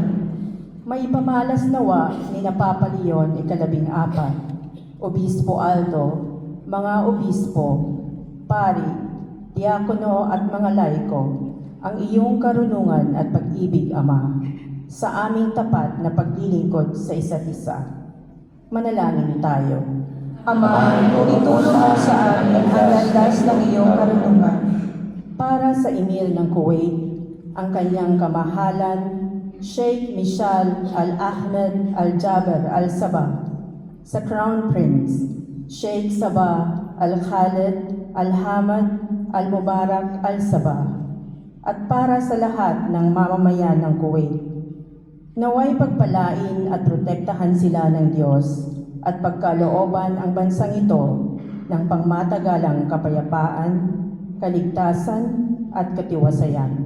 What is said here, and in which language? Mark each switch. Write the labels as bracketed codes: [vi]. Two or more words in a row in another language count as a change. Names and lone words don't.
[tl] May pamalas nawa ni Papa Leon ika-14, Obispo Aldo, mga obispo, pari, diakono at mga laiko, ang iyong karunungan at pag-ibig, Ama, sa aming tapat na paglilingkod sa isa't isa. Manalangin tayo. Ama, ituro mo sa amin ang landas ng iyong karunungan. Para sa Emir ng Kuwait, ang kanyang kamahalan, Sheikh Mishal Al-Ahmed Al-Jaber Al-Sabah, sa Crown Prince, Sheikh Sabah Al-Khalid Al-Hamad Al-Mubarak Al-Sabah, at para sa lahat ng mamamayan ng Kuwait. Naway pagpalain at protektahan sila ng Diyos at pagkalooban ang bansang ito ng pangmatagalang kapayapaan, kaligtasan at katiwasayan.